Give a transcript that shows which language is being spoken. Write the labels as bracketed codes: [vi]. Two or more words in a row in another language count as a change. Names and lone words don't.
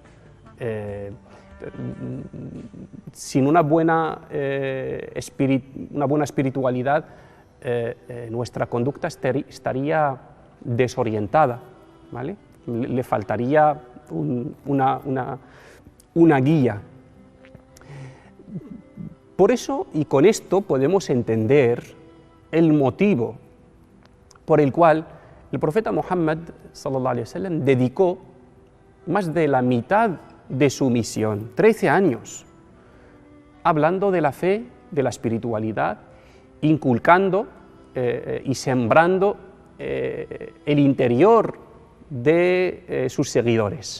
[es] Sin una buena espiritualidad, nuestra conducta estaría desorientada, ¿vale? Le faltaría una guía. Por eso, y con esto podemos entender el motivo por el cual el profeta Muhammad [ar] صلى الله عليه وسلم [es] dedicó más de la mitad de su misión, 13 años, hablando de la fe, de la espiritualidad, inculcando y sembrando el interior de sus seguidores.